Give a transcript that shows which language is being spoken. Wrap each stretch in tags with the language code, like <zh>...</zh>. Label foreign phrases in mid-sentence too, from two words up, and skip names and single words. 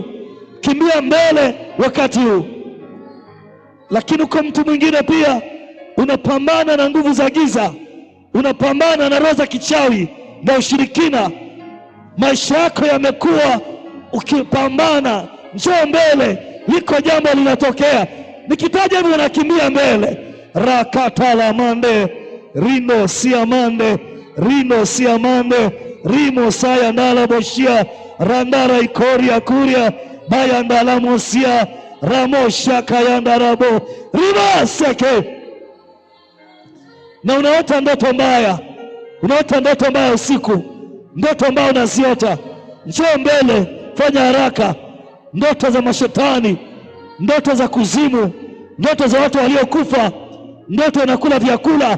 <sw>Kimbia mbele wakati huu. Lakini uko mtu mwingine pia, unapambana na nguvu za giza. Unapambana na roho za kichawi na ushirikina. Maisha yako yamekuwa ukipambana. Njoo mbele, liko jambo linatokea. Nikitaja hivi unakimbia mbele. Rakatala mande rino siamande rino siamande rimo saya ndala boshia randara ikoria kuria baya ndala mosia ramosha kayandarabo ribaseke. Na unaota ndoto mbaya, unaota ndoto mbaya usiku, ndoto mbaya unaziota. Njoo mbele, fanya haraka. Ndoto za mashetani, ndoto za kuzimu, ndoto za watu waliokufa, ndoto unakula vyakula.</sw>